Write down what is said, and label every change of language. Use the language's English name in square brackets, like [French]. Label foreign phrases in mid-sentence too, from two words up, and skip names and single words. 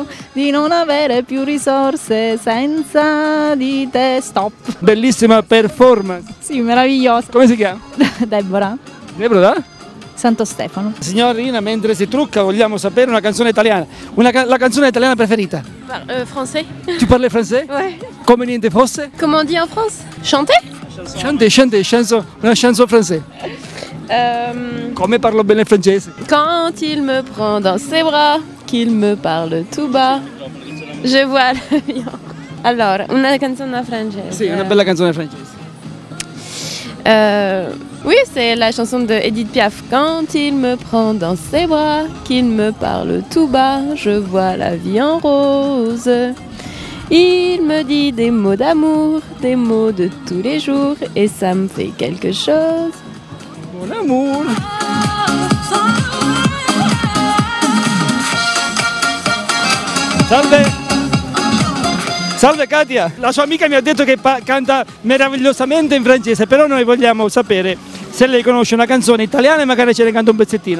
[Italian] di non avere più risorse senza di te. Stop. Bellissima performance. Sì, meravigliosa. Come si chiama? Deborah. Deborah? Santo Stefano. Signorina, mentre si trucca vogliamo sapere una canzone italiana. La canzone italiana preferita? [French] Français. Tu parles français? Ouais. [Italian] Come niente fosse? [French] Comment on dit en France? Chanter? Chanter, una chanson française. [Italian] Come parlo bene il francese? [French] Quand il me prend dans ses bras, qu'il me parle tout bas, je vois la vie. [Italian] Allora, una canzone francese. Sì, una bella canzone francese. [French] Oui, c'est la chanson de Edith Piaf. Quand il me prend dans ses bras, qu'il me parle tout bas, je vois la vie en rose. Il me dit des mots d'amour, des mots de tous les jours, et ça me fait quelque chose. [Italian] Buon amour. Salve! Salve Katia! La sua amica mi ha detto che canta meravigliosamente in francese, però noi vogliamo sapere se lei conosce una canzone italiana e magari ce ne canta un pezzettino.